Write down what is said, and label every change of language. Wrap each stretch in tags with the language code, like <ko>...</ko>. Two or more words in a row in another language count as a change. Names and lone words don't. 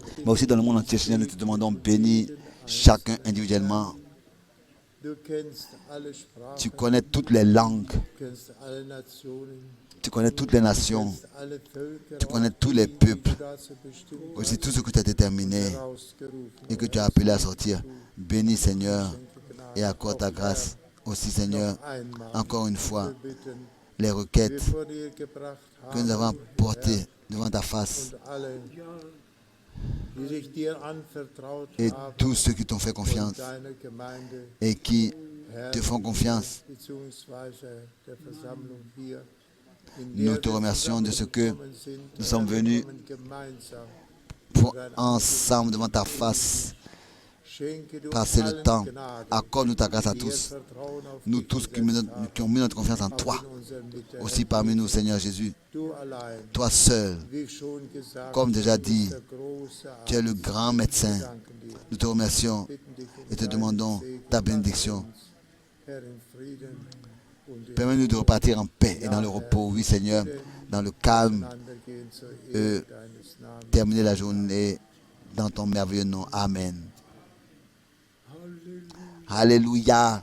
<fr>Mais aussi dans le monde entier, Seigneur, nous te demandons, bénis chacun individuellement.</fr> <de>Du kennst alle Sprachen,</de> <fr>Tu connais toutes les langues,</fr> <de>du kennst alle Nationen,</de> <fr>tu connais toutes les nations,</fr> <de>du kennst alle Völker,</de> <fr>tu connais tous</fr> <de>die</de> <fr>les peuples,</fr> <de>du dazu bestimmt</de> <fr>aussi tout ce que tu as déterminé</fr> <de>hast, herausgerufen</de> <fr>et que tu as appelé à sortir. Bénis, Seigneur, et accorde ta grâce. Aussi, Seigneur,</fr> <de>einmal.</de> <fr>encore une fois,</fr> <de>Wir bitten,</de> <fr>les</fr> <de>wir</de> <fr>requêtes</fr> <de>vor dir gebracht</de> <fr>que nous avons</fr> <de>haben,</de> <fr>portées devant ta face</fr> <de>und alle, die sich dir anvertraut</de> <fr>et</fr> <de>haben,</de> <fr>tous ceux qui t'ont fait confiance</fr> <de>und deine Gemeinde,</de> <fr>et qui</fr> <de>Herr,</de> <fr>te font confiance.</fr> <de>beziehungsweise der Versammlung hier, in</de> <fr>Nous</fr> <de>der</de> <fr>te</fr> <de>wir</de> <fr>remercions de ce que</fr> <de>zusammengekommen sind,</de> <fr>nous sommes</fr> <de>Herr, wir</de> <fr>venus</fr> <de>kommen gemeinsam.</de> <fr>pour ensemble devant ta face</fr> <de>Schenke du</de> <fr>passer le</fr> <de>allen</de> <fr>temps.</fr> <de>Gnade,</de> <fr>Accorde-nous ta grâce à</fr> <de>die ihr</de> <fr>tous.</fr> <de>Vertrauen auf</de> <fr>Nous</fr> <de>dich</de> <fr>tous qui,</fr> <de>gesetzt haben,</de> <fr>qui ont mis notre confiance en</fr> <de>auch</de> <fr>toi.</fr> <de>in unserer Mitte,</de> <fr>Aussi</fr> <de>Herr.</de> <fr>parmi nous, Seigneur Jésus.</fr> <de>Du allein,</de> <fr>Toi seul,</fr> <de>wie schon gesagt,</de> <fr>comme déjà</fr> <de>du bist</de> <fr>dit,</fr> <de>der große</de> <fr>tu es le</fr> <de>Arzt.</de> <fr>grand médecin.</fr> <de>Wir danken dir,</de> <fr>Nous te remercions</fr> <de>bitten dich um</de> <fr>et te</fr> <de>deinen</de> <fr>demandons</fr> <de>Segen.</de> <fr>ta</fr> <de>Lass</de> <fr>bénédiction.</fr> <de>uns, Herr, in Frieden und in</de> <fr>Permets-nous de repartir en paix et dans le repos. Oui, Seigneur, dans le calme,</fr> <de>Miteinander gehen zur euh, Ehre deines Namens.</de> <fr>terminer la journée dans ton merveilleux nom. Amen. Alléluia.</fr>